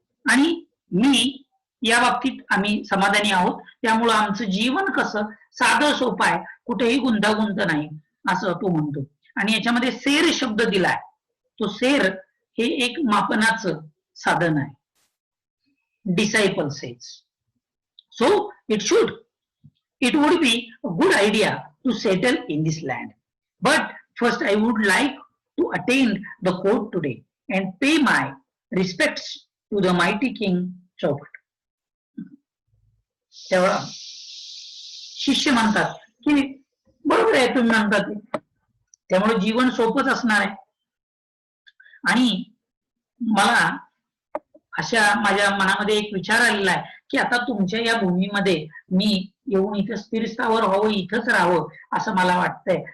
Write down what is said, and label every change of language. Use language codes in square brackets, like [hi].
[mr] आणि मी या बाबतीत आम्ही समाधानी आहोत. त्यामुळं आमचं जीवन कसं साधं सोपं आहे, कुठेही गुंतागुंत नाही असं तो म्हणतो. आणि याच्यामध्ये सेर शब्द दिलाय. तो सेर हे एक मापनाचं साधन आहे. [en] Disciple says. So it would be a good idea to settle in this land. But first I would like to attend the court today and pay my respects to the mighty King Chaupat. [mr] तेव्हा शिष्य म्हणतात की बरोबर आहे तुम्ही म्हणतात, त्यामुळे जीवन सोपंच असणार आहे. आणि मला अशा माझ्या मनामध्ये एक विचार आलेला आहे की आता तुमच्या या भूमीमध्ये मी येऊन इथं स्थिरस्थावर व्हावं, इथंच राहावं असं मला वाटतंय.